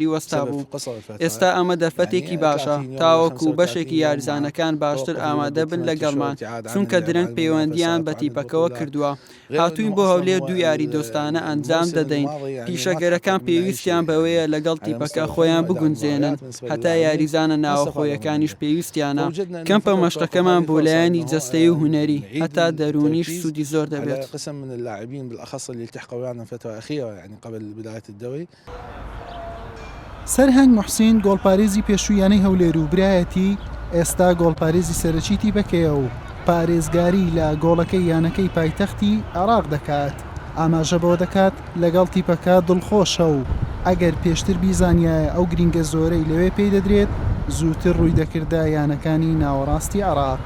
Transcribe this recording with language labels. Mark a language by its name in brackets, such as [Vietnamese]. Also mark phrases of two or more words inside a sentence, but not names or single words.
[Central Kurdish] وەستا بوو ئێستا ئەمە دەرفەتێکی باشە تاوەکو بەشێکی یاریزانەکان باشتر ئامادە بن لەگەڵمان چونکە درەنگ پەیوەندیان بە تیپەکەوە کردووە هاتووین بۆ هەولێر دوو یاری دۆستانە ئەنجام دەدەین پیشەگەرەکان پێویستیان بەوەیە لەگەڵ تیپەکە خۆیان بگونجێنن هەتا یاریزانە ناوەخۆیەکانیش پێویستیانە کەمپە مەشقەکەمان بۆ لایەنی جەستەیی و هونەری هەتا دەرونیش سوودی زۆر دەبێت. [Arabic] قسم من اللاعبين بالأخص اللي التحقوا ويانا فترة أخيرة يعني قبل بداية الدوري. [Central Kurdish] سەرهەنگ موحسین گۆڵپارێزی پێشوویانەی هەولێر و برایەتی ئێستا گۆڵپارێزی سەرەکی تیپەکەیە و پارێزگاری لە گۆڵەکەی یانەکەی پایتەختی عێراق دەکات. ئاماژە بەوە دەکات لەگەڵ تیپەکە دڵخۆشە و ئەگەر پێشتر بیزانایە ئەو گرینگە زۆرەی لەوێ پێی دەدرێت زووتر ڕووی دەکردە یانەکانی ناوەڕاستی عێراق.